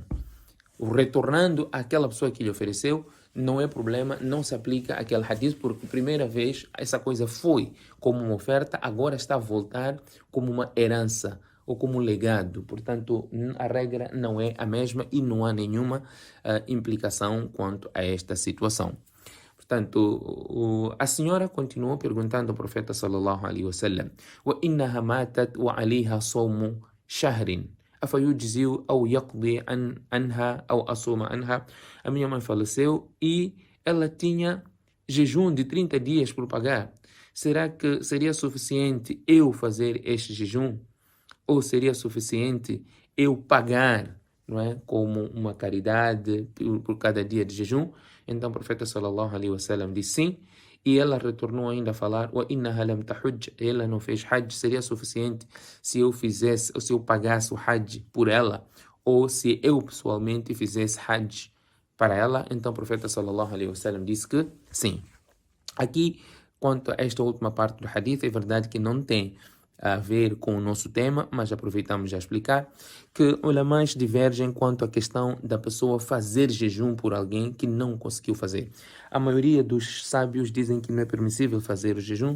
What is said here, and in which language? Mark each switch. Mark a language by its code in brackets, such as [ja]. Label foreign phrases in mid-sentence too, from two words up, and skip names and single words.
[pt] Retornando àquela pessoa que lhe ofereceu, não é problema, não se aplica aquele hadith, porque primeira vez essa coisa foi como uma oferta, agora está a voltar como uma herança ou como um legado. Portanto, a regra não é a mesma e não há nenhuma implicação quanto a esta situação. Portanto, a senhora continuou perguntando ao profeta [ar] صلى الله عليه وسلم: وإنها ماتت وعليها صوم شهر. أفيجزئ أو يقضي عنها أو أصوم عنها?" [pt] A minha mãe faleceu e ela tinha jejum de 30 dias por pagar. Será que seria suficiente eu fazer este jejum? Ou seria suficiente eu pagar, não é, como uma caridade por cada dia de jejum? Então o profeta [ar] صلى الله عليه وسلم [pt] disse sim, e ela retornou ainda a falar: [ar] "وإنها لم تحج", [pt] ela não fez hajj. Seria suficiente se eu fizesse, ou se eu pagasse o hajj por ela, ou se eu pessoalmente fizesse hajj para ela? Então o profeta [ar] صلى الله عليه وسلم [pt] disse que sim. Aqui, quanto a esta última parte do hadith, é verdade que não tem a ver com o nosso tema, mas aproveitamos já explicar que ulamãs divergem quanto à questão da pessoa fazer jejum por alguém que não conseguiu fazer. A maioria dos sábios dizem que não é permissível fazer o jejum.